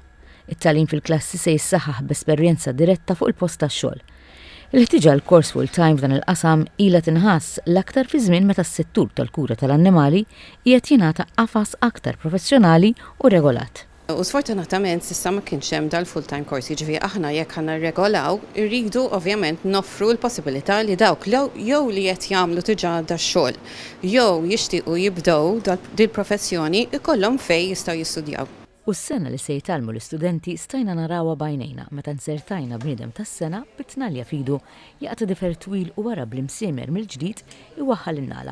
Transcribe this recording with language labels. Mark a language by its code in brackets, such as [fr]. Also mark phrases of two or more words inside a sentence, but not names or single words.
[mt] It-tagħlim fil-klassi se jissaħħaħ b'esperjenza diretta fuq il-post tax-xogħol. Il-ħtiġa l-kors full-time f'dan il-qasam ilha tinħass l-aktar fi żmien meta s-settur tal-kura tal-annimali qiegħed jingħata qafas aktar professjonali u regolat. U sfortunatament s'issa ma kienx hemm dal- [en] full-time course, [mt] jiġifieri aħna jekk ħanna regolaw, irridu ovvjament noffru l-possibilità li dawk jew li qed jagħmlu diġà dax-xogħol, jew jixtiequ jibdew dil-professjoni ikollhom fejn jistgħu jistudjaw. U s-sena li se jitgħallmu l-istudenti stajna narawha b'għajnejna meta nsertajna bniedem tas-sena bit-tnalja fidu jaqta' difer twil u wara bl-imsiemer mill-ġdid iwaħħal in-nala.